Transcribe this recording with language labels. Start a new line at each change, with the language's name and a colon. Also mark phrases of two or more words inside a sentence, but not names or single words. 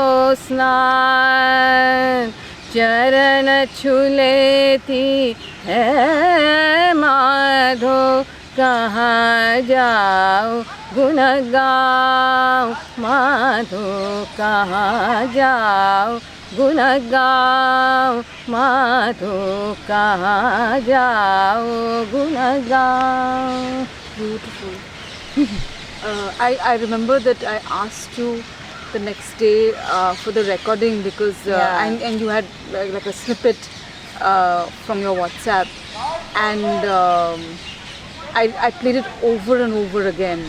Hindi: स्नान चरण छू लेती है माधो कहाँ जाओ गुन गाओ माधो कहाँ जाओ गुन गाओ माधो कहाँ जाओ गुन गाओ.
English: Beautiful. I remember that I asked you the next day for the recording because and you had like a snippet from your WhatsApp, and I played it over and over again.